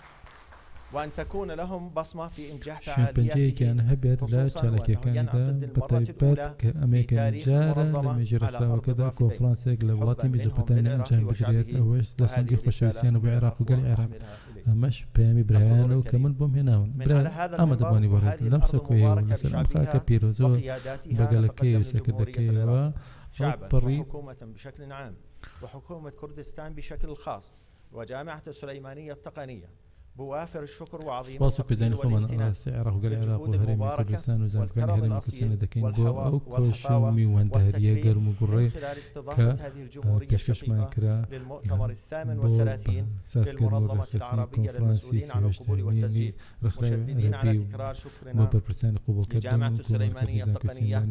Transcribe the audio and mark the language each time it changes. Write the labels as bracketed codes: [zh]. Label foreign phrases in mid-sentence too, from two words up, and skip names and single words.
[ckb] شوێن پەنجەیەکیان هەبێت لە چالاکیەکاندا بەتایبەت کە ئەمریکان جارە لە مێژووی ڕێکخراوەکەدا کۆنفرانسێک لە وڵاتی میزۆپۆتامیا ئەنجام بگرێت ئەوەش لە سەنگی خۆشەویستیانە بۆ عێراق و گەلی عێراق ئەمەش پەیامی برایانە و کە من بۆم هێناون ئامادەبوانی بەڕێت لەم سەکۆیەوە لەسەر ئەم خاکە پیرۆزەوە بەگەلەکەی و سەکردەکەیەوە پڕی [ar] وحكومة كردستان بشكل خاص وجامعة السليمانية التقنية بوافر الشكر وعظيم [ckb] سپاس و پێزانی خۆمان ڕاستی عێراق و گەلی عێراق و هەرێمی کوردستان و زانکۆکانی هەرێمی کوردستان دەکەین بۆ ئەو کۆش و میوەندەریە گەرم و گوڕێ کە پێشکەشمان کرا بۆ سازکردن و ڕێکخستنی کۆنفرانسی سێهێشتنی ڕێکخراوی عەرەبی بۆ بەرپرسانی قوبوڵکردن و تۆمارکردنی زانکۆی سلێمانی.